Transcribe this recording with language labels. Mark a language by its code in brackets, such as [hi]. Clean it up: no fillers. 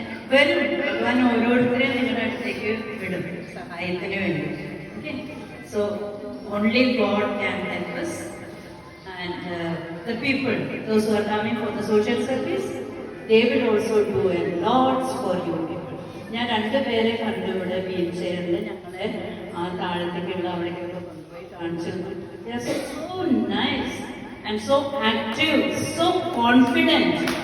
[ml] വരും, ഭഗവാൻ ഓരോരുത്തരെയും നിങ്ങളുടെ അടുത്തേക്ക് വിടും സഹായത്തിന് വേണ്ടി. [en] Okay, so only God can help us, and the people, those who are coming for the social service, they will also do a lot for you people. [ml] ഞാൻ 2 പേരെ കണ്ടു ഇവിടെ വീൽ ചെയറിൽ. ഞങ്ങളെ ആ താഴത്തേക്കുള്ള അവിടേക്കൊക്കെ കൊണ്ടുപോയി കാണിച്ചു. [en] They are so nice and so active, so confident.